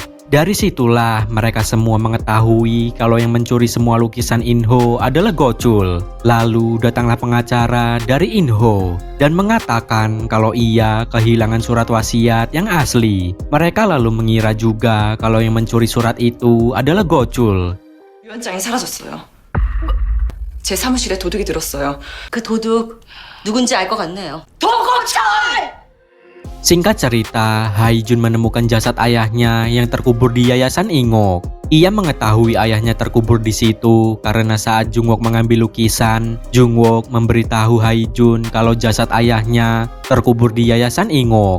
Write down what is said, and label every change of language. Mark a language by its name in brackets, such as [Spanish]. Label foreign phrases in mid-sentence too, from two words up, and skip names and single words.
[Indonesian] Dari situlah mereka semua mengetahui kalau yang mencuri semua lukisan In-ho adalah Go-chul. Lalu datanglah pengacara dari In-ho dan mengatakan kalau ia kehilangan surat wasiat yang asli. Mereka lalu mengira juga kalau yang mencuri surat itu adalah Go-chul. [Korean] 위원장이 사라졌어요. 제 사무실에 도둑이 들었어요. 그 도둑 누군지 알 것 같네요. 도고철! [Indonesian] Singkat cerita, Hae-jun menemukan jasad ayahnya yang terkubur di Yayasan Ingok. Ia mengetahui ayahnya terkubur di situ karena saat Jung-wook mengambil lukisan, Jung-wook memberitahu Hae-jun kalau jasad ayahnya terkubur di Yayasan Ingok.